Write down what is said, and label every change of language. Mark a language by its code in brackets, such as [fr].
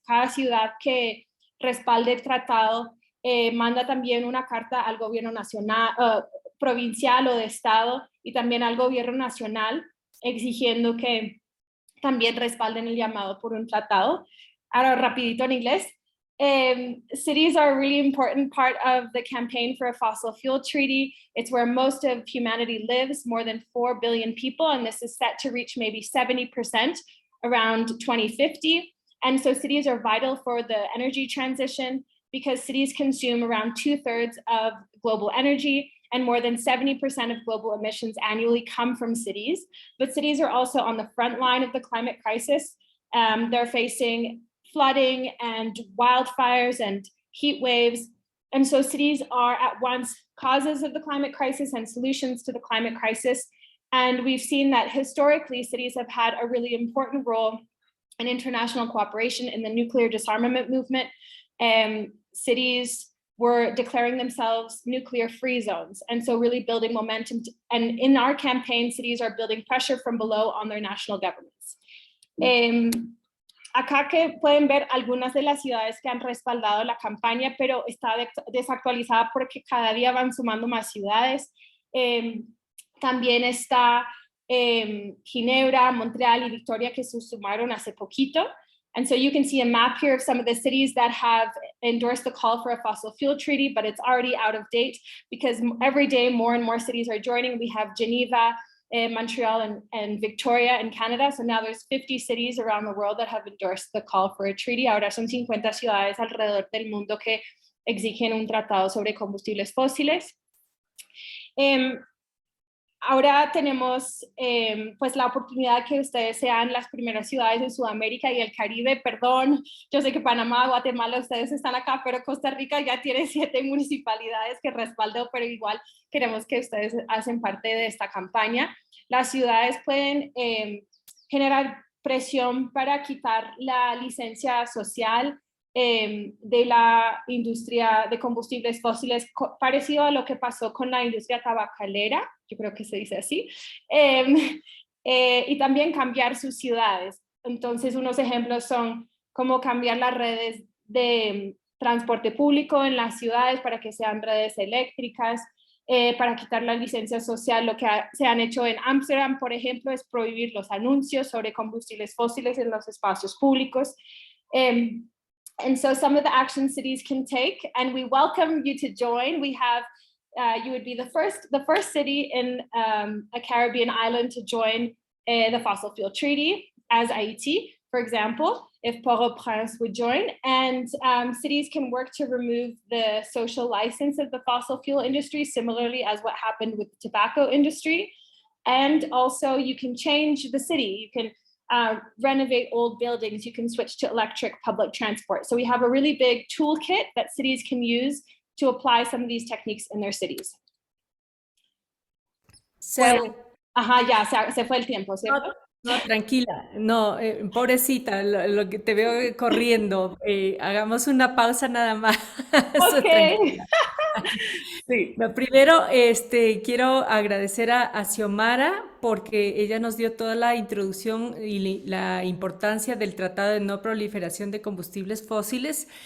[es] Cada ciudad que respalde el tratado manda también una carta al gobierno nacional, provincial o de estado, y también al gobierno nacional, exigiendo que también respalden el llamado por un tratado. Ahora rapidito en inglés. [en] Cities are a really important part of the campaign for a fossil fuel treaty. It's where most of humanity lives, more than 4 billion people, and this is set to reach maybe 70% around 2050. And so cities are vital for the energy transition because cities consume around 2/3 of global energy, and more than 70% of global emissions annually come from cities. But cities are also on the front line of the climate crisis. They're facing flooding and wildfires and heat waves. And so cities are at once causes of the climate crisis and solutions to the climate crisis. And we've seen that historically cities have had a really important role in international cooperation in the nuclear disarmament movement. Cities were declaring themselves nuclear-free zones. And so really building momentum. And in our campaign, cities are building pressure from below on their national governments. [es] Acá que pueden ver algunas de las ciudades que han respaldado la campaña, pero está desactualizada porque cada día van sumando más ciudades. También está Ginebra, Montreal y Victoria, que se sumaron hace poquito. [en] And so you can see a map here of some of the cities that have endorsed the call for a fossil fuel treaty, but it's already out of date because every day more and more cities are joining. We have Geneva, Montreal, and Victoria in Canada. So now there's 50 cities around the world that have endorsed the call for a treaty. [es] Ahora son 50 ciudades alrededor del mundo que exigen un tratado sobre combustibles fósiles. Ahora tenemos pues la oportunidad que ustedes sean las primeras ciudades de Sudamérica y el Caribe. Perdón, yo sé que Panamá, Guatemala, ustedes están acá, pero Costa Rica ya tiene 7 municipalidades que respaldó, pero igual queremos que ustedes hacen parte de esta campaña. Las ciudades pueden generar presión para quitar la licencia social de la industria de combustibles fósiles, parecido a lo que pasó con la industria tabacalera, yo creo que se dice así, y también cambiar sus ciudades. Entonces, unos ejemplos son cómo cambiar las redes de transporte público en las ciudades para que sean redes eléctricas, para quitar la licencia social. Lo que se han hecho en Ámsterdam, por ejemplo, es prohibir los anuncios sobre combustibles fósiles en los espacios públicos. [en] And so some of the actions cities can take, and we welcome you to join. We have, you would be the first city in a Caribbean island to join the Fossil Fuel Treaty, as Haiti, for example, if Port-au-Prince would join. And cities can work to remove the social license of the fossil fuel industry, similarly as what happened with the tobacco industry. And also you can change the city. You can renovate old buildings, you can switch to electric public transport. So we have a really big toolkit that cities can use to apply some of these techniques in their cities. [es] Bueno, ya se fue el tiempo, ¿cierto? No, tranquila, no, pobrecita, lo que te veo corriendo, hagamos una pausa nada más. Ok. Sí. No, primero, quiero agradecer a Xiomara porque ella nos dio toda la introducción y la importancia del Tratado de No Proliferación de Combustibles Fósiles.